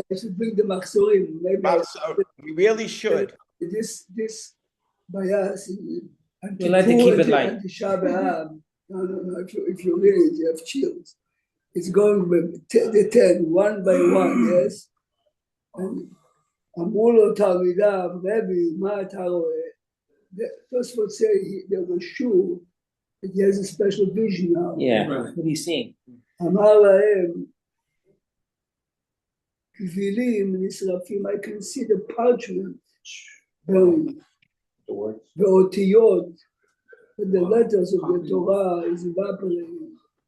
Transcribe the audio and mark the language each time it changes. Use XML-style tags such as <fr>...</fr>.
<en>I should bring the Machzorim. Maybe We really should. This bias. We like to keep it light. No. If you read it, you have chills. It's going with the 10, one by one, yes?</en> <he>And אמרו לו תלמידיו, רבי, מה אתה רואה?</he> <en>Tosfot say they were sure that he has a special vision now. Yeah, what are you seeing?</en> <he>אמר להם, גבילים נשרפים,</he> <en>I can see the parchment burning. The אותיות, the letters of the Torah is evaporating.</en>